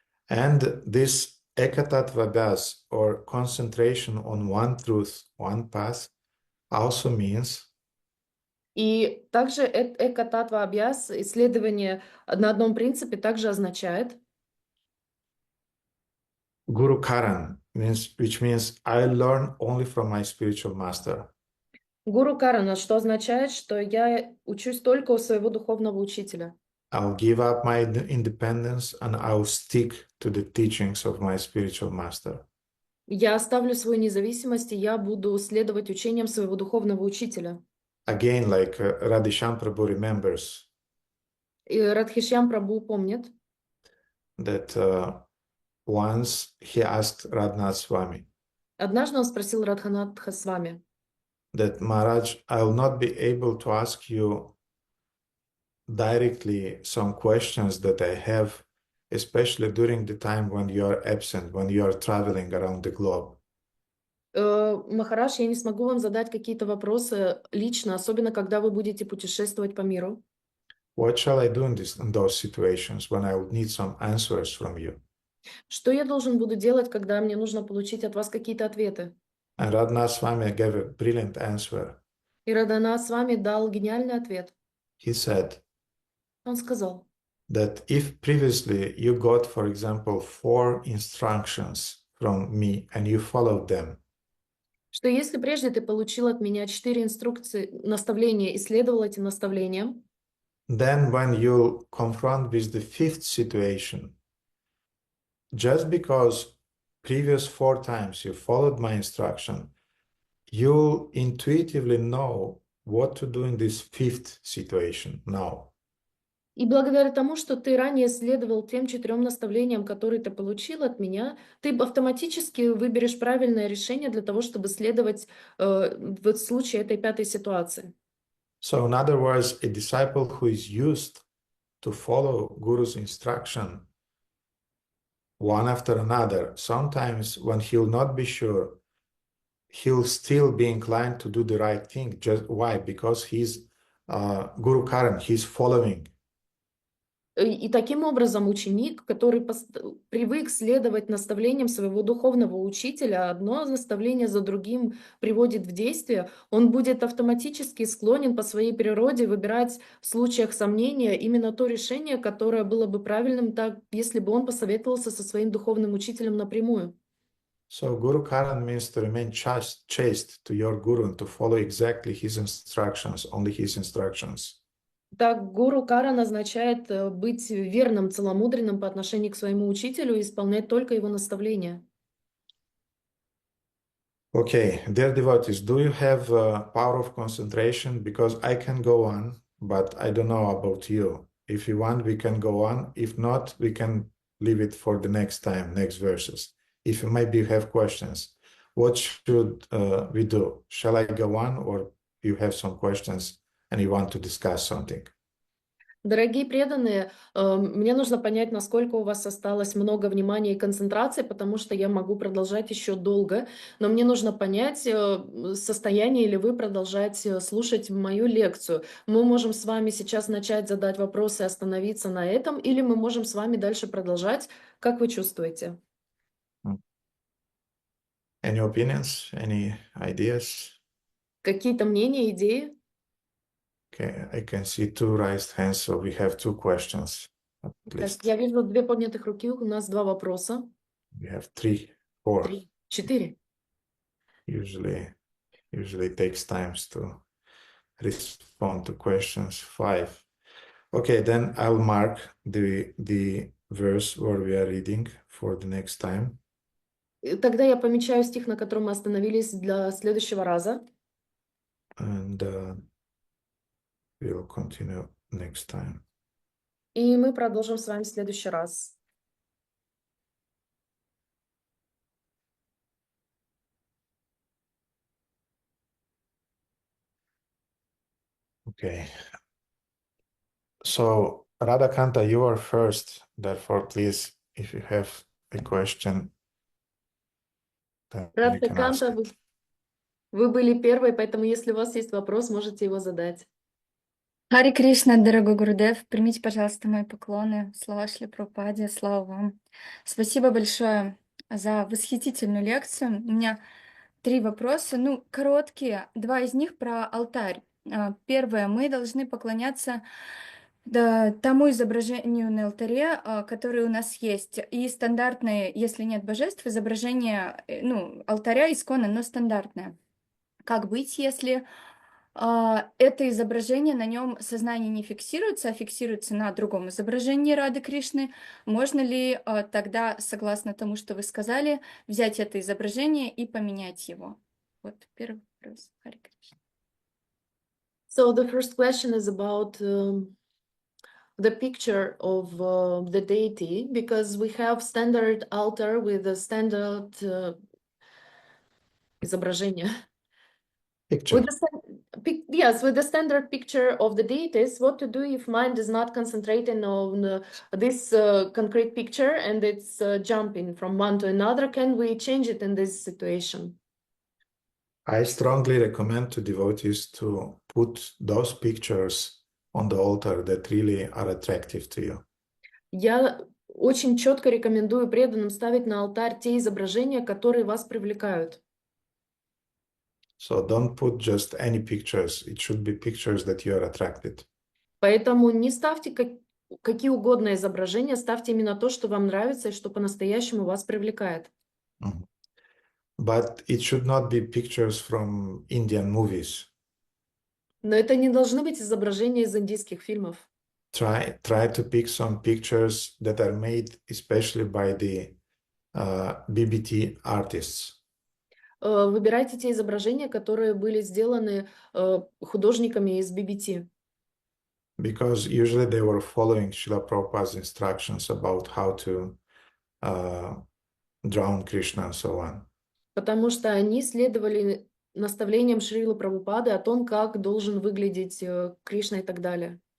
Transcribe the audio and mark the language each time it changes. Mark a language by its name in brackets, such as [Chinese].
[English] And this Ekatattva Abhyas, or concentration on one truth, one path, also means [Russian] И также эка-татва абьяс, исследование на одном принципе, также означает [English] Guru Karan, which means I learn only from my spiritual master. [Russian] гуру карана, что означает, что я учусь только у своего духовного учителя. [English] I'll give up my independence and I'll stick to the teachings of my spiritual master. [Russian] Я оставлю свою независимость, и я буду следовать учениям своего духовного учителя. [English] Again, like Radhisham Prabhu remembers [Russian] И Радхишьям Прабhu помнит, [English] that once he asked Radhanath Swami [Russian] однажды он спросил Радханатха с вами, [English] that Maharaj, I'll not be able to ask you directly some questions that I have, especially during the time when you are absent, when you are traveling around the globe. [Russian] Махарадж, я не смогу вам задать какие-то вопросы лично, особенно когда вы будете путешествовать по миру. [English] What shall I do in those situations when I would need some answers from you? [Russian] Что я должен буду делать, когда мне нужно получить от вас какие-то ответы? [English] And Radhanath Swami gave a brilliant answer. [Russian] И Радханат с вами дал гениальный ответ. [English] He said [Russian] Он сказал, [English] that if previously you got, for example, 4 instructions from me and you followed them, [Russian] что если прежде ты получил от меня 4 инструкции, наставления и следовал этим наставлениям, [English] then when you'll confront with the 5th situation, just because previous 4 times you followed my instruction, you'll intuitively know what to do in this 5th situation now. [Russian] и благодаря тому, что ты ранее следовал тем 4 наставлениям, которые ты получил от меня, ты автоматически выберешь правильное решение для того, чтобы следовать в случае этой 5-й ситуации. [English] So in other words, a disciple who is used to follow Guru's instruction one after another, sometimes when he'll not be sure, he'll still be inclined to do the right thing. Just why? Because he's Guru Karan, he's following. [Russian] И таким образом ученик, который привык следовать наставлениям своего духовного учителя, одно наставление за другим приводит в действие, он будет автоматически склонен по своей природе выбирать в случаях сомнения именно то решение, которое было бы правильным, так, если бы он посоветовался со своим духовным учителем напрямую. [English] So Guru Karan means to remain chaste to your Guru and to follow exactly his instructions, only his instructions. [Russian] Так, гуру каран означает быть верным, целомудренным по отношению к своему учителю и исполнять только его наставления. [English] Okay, dear devotees, do you have power of concentration? Because I can go on, but I don't know about you. If you want, we can go on. If not, we can leave it for the next time, next verses. If maybe you have questions, what should we do? Shall I go on, or you have some questions and you want to discuss something? [Russian] Дорогие преданные, мне нужно понять, насколько у вас осталось много внимания и концентрации, потому что я могу продолжать еще долго, но мне нужно понять, состояние ли вы продолжать слушать мою лекцию. Мы можем с вами сейчас начать задать вопросы и остановиться на этом, или мы можем с вами дальше продолжать. Как вы чувствуете? [English] Any opinions? Any ideas? [Russian] Какие-то мнения, идеи? [English] Okay, I can see two raised hands, so we have two questions at [Russian] Так, [English] least. [Russian] я вижу две поднятых руки, у нас два вопроса. [English] We have three, four. [Russian] 3, 4. [English] Usually it takes times to respond to questions. 5. Okay, then I'll mark the verse where we are reading for the next time. [Russian] Тогда я помечаю стих, на котором мы остановились для следующего раза. [English] And we'll continue next time. [Russian] И мы продолжим с вами в следующий раз. [English] Okay. So, Radhakanta, you are first. Therefore, please, if you have a question, then you can ask [Russian] Радхаканта, [English] it. [Russian] вы были первой, поэтому если у вас есть вопрос, можете его задать. Хари Кришна, дорогой Гурудев, примите, пожалуйста, мои поклоны. Слава Шри Прабхупаде, слава вам. Спасибо большое за восхитительную лекцию. У меня 3 вопроса, короткие. 2 из них про алтарь. Первое, мы должны поклоняться тому изображению на алтаре, которое у нас есть. И стандартное, если нет божеств, изображение, алтаря исконно, но стандартное. Как быть, если это изображение, на нем сознание не фиксируется, а фиксируется на другом изображении Рады Кришны? Можно ли тогда, согласно тому, что вы сказали, взять это изображение и поменять его? Вот первый вопрос. Хари Кришна. [English] So the first question is about the picture of the deity, because we have standard altar with a standard изображение. Picture. Yes, with the standard picture of the deities, what to do if mind is not concentrating on this concrete picture and it's jumping from one to another? Can we change it in this situation? I strongly recommend to devotees to put those pictures on the altar that really are attractive to you. [Russian] Я очень четко рекомендую преданным ставить на алтарь те изображения, которые вас привлекают. [English] So don't put just any pictures. It should be pictures that you are attracted. [Russian] Поэтому не ставьте какие угодно изображения, ставьте именно то, что вам нравится и что по-настоящему вас привлекает. [English] But it should not be pictures from Indian movies. [Russian] Но это не должны быть изображения из индийских фильмов. [English] Try to pick some pictures that are made especially by the BBT artists. [Russian] Выбирайте те изображения, которые были сделаны художниками из BBT. [English] Because usually they were following Srila Prabhupada's instructions about how to drown Krishna and so on. [Russian] Потому что они следовали наставлениям Шрилы Прабхупады о том, как должен выглядеть Кришна и так далее.